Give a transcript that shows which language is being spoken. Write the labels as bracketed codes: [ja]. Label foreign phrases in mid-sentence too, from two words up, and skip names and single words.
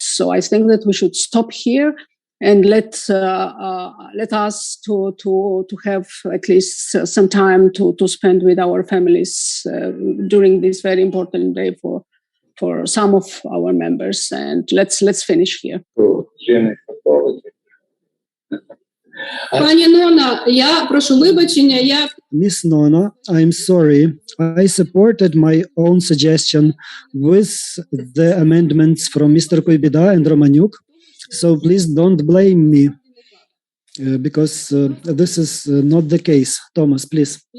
[en] So I think that we should stop here and let us to have at least some time to spend with our families during this very important day for some of our members. And let's finish here. [uk] Пані Нона, я прошу вибачення, [en] Miss Nona, I'm sorry. I supported my own suggestion with the amendments from Mr. Koibida and Romaniuk. So please don't blame me because this is not the case. Thomas, please.